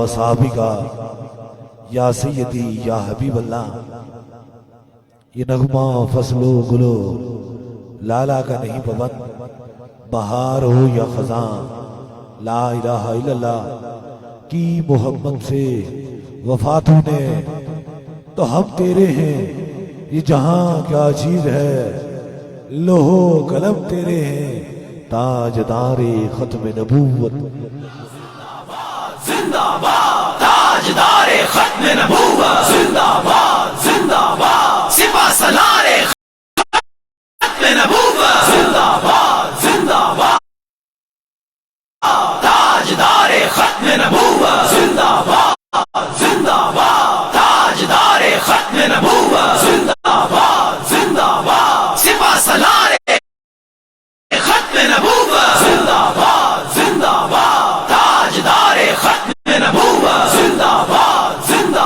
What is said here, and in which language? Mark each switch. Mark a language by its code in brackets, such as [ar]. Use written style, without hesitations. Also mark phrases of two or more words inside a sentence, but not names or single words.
[ur] صحابکہ [ar] یا سیدی یا حبیب اللہ [ur] یہ نغمہ فصل و گلو لالا کا نہیں پابند بہار ہو یا خزاں [ar] لا الہ الا اللہ [ur] کی محمد سے وفاتوں نے تو ہم تیرے ہیں یہ جہاں کیا چیز ہے لوہو قلم تیرے ہیں تاجدار ختم نبوت زندہ باد تاجدار ختم نبوت زندہ باد زندہ باد سپہ سالار ختم نبوت زندہ باد زندہ باد تاجدار ختم نبوت زندہ باد زندہ باد تاجدار ختم نبوت زندہ باد زندہ باد سپہ سالار ختم نبوت زندہ باد زندہ باد تاجدار ختم نبوت زندہ باد